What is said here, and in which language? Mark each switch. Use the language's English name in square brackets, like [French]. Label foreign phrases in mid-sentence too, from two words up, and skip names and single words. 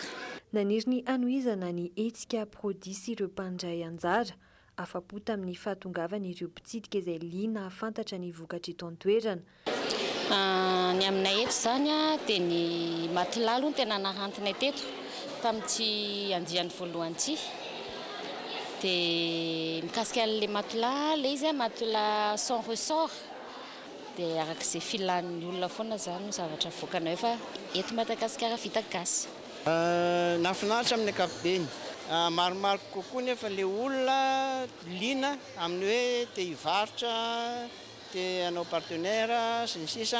[Malagasy] Naniry ny anohizana ny hetsika produit sy ireo mpandray anjara afa-po tamin'ny fahatongavana ireo mpitsidika izay liana ahafantatra ny vokatra eto an-toerana. Ny aminay eto zany dia ny matelas aloha tena narantinay teto tamin'ity andiany voalohan'ity. Dia mikasika an'ilay matelas, ilay izy [French] matelas sans ressort. [Malagasy] Dia arak'izay filan'ny olona foana zany no zavatra voakanao fa eto Madagasikara vita gasy. Nafinaritra amin'ny ankapobeny. Maromaro kokoa nefa ilay olona liana amin'ny hoe te hivarotra, te hanao partenaire sy ny sisa.